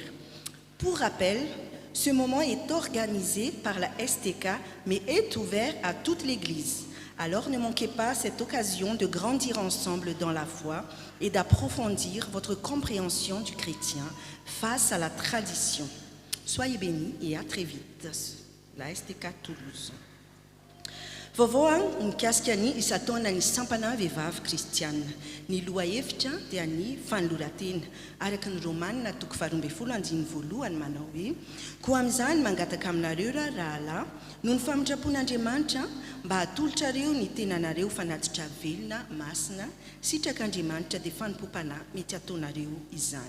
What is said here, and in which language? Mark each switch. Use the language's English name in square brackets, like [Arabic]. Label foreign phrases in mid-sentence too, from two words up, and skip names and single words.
[French] Pour rappel, ce moment est organisé par la STK, mais est ouvert à toute l'Église. Alors ne manquez pas cette occasion de grandir ensemble dans la foi et d'approfondir votre compréhension du chrétien face à la tradition. Soyez bénis et à très vite. La STK Toulouse. [Malagasy] Vovoang mikasika ny isataona ny sampana vehivavy kristiana. Ny loha-hevitra dia ny fanoloran-tena. Araka ny Romanina 12:12 manao hoe: koa amin'izany mangataka aminareo rahalahy noho ny famindrapon'Andriamanitra mba hatolotrareo ny tenanareo fanatitra velona masina sitrak'Andriamanitra dia fanompom-panahy mety ataonareo izany.